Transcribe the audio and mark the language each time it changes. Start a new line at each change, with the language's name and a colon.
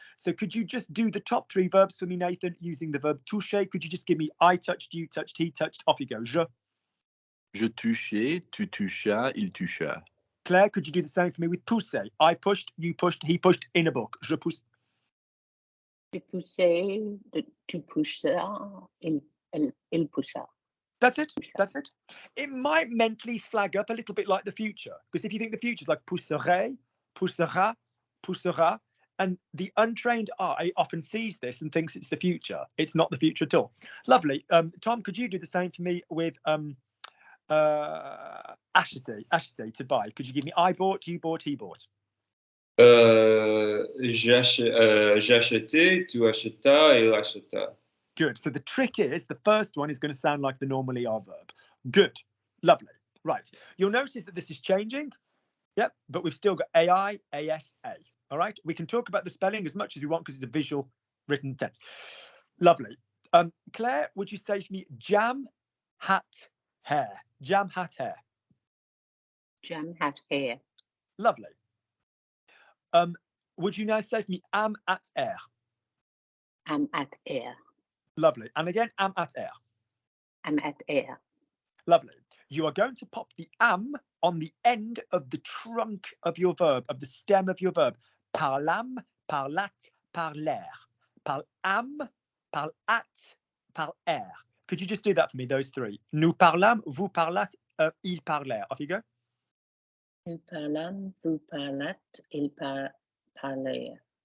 English: So could you just do the top three verbs for me, Nathan, using the verb toucher? Could you just give me I touched, you touched, he touched, off you go.
French: Je touchais, tu touchas, il toucha.
English: Claire, could you do the same for me with pousser? I pushed, you pushed, he pushed in a book.
French: Je pousse. Tu poussais, tu poussas, il poussa.
English: That's it. That's it. It might mentally flag up a little bit like the future, because if you think the future is like
French: pousserait, poussera, poussera,
English: and the untrained eye often sees this and thinks it's the future. It's not the future at all. Lovely. Tom, could you do the same for me with acheter, to buy? Could you give me I bought, you bought, he bought?
French: J'ai acheté, tu achetas, il acheta.
English: Good. So the trick is the first one is going to sound like the normally are verb. Good. Lovely. Right. You'll notice that this is changing. Yep. But we've still got AI, AS, A. All right. We can talk about the spelling as much as we want because it's a visual written tense. Lovely. Claire, would you say to me jam, hat, hair? Jam, hat, hair. Jam, hat, hair. Lovely. Would you now say to me am at air? Am at air. Lovely. And again, am at air. Am at air. Lovely. You are going to pop the am on the end of the trunk of your verb, of the stem of your verb.
French: Parlam, parlat, parler. Parlam, parlat, parler.
English: Could you just do that for me, those three?
French: Nous parlâmes, vous parlâtes, ils parlèrent.
English: Off you go.
French: Nous parlâmes, vous parlâtes, ils parlèrent.